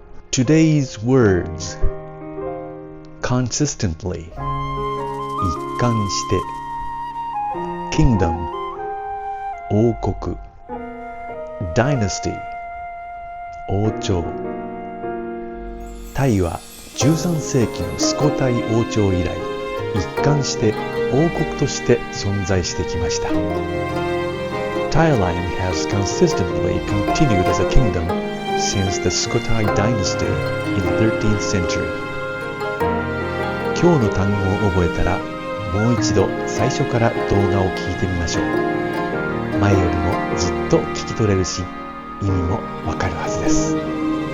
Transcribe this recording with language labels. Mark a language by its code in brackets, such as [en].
[en] Today's words: consistently, 一貫して kingdom, 王国 dynasty, 王朝。 [ja] タイは13世紀のスコタイ王朝以来、一貫して王国として存在してきました。 [en] Thailand has consistently continued as a kingdom since the Sukhothai dynasty in the 13th century. [ja] 今日の単語を覚えたら、もう一度最初から動画を聞いてみましょう。前よりもずっと聞き取れるし、意味もわかるはずです。